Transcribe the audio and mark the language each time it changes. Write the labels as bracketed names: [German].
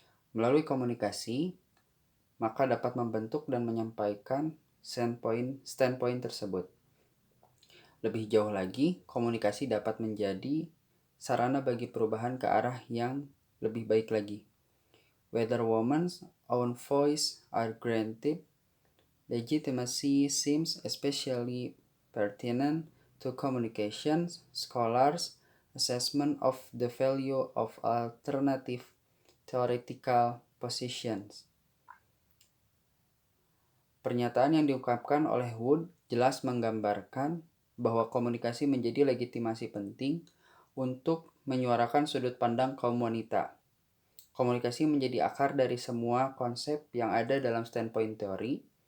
[Indonesian] Melalui komunikasi, maka dapat membentuk dan menyampaikan standpoint tersebut. Lebih jauh lagi, komunikasi dapat menjadi sarana bagi perubahan ke arah yang lebih baik lagi. [English] Whether women's own voice are granted, legitimacy seems especially pertinent to communication scholars' assessment of the value of alternative theoretical positions. [Indonesian] Pernyataan yang diungkapkan oleh Wood jelas menggambarkan bahwa komunikasi menjadi legitimasi penting untuk menyuarakan sudut pandang kaum wanita. Komunikasi menjadi akar dari semua konsep yang ada dalam standpoint teori.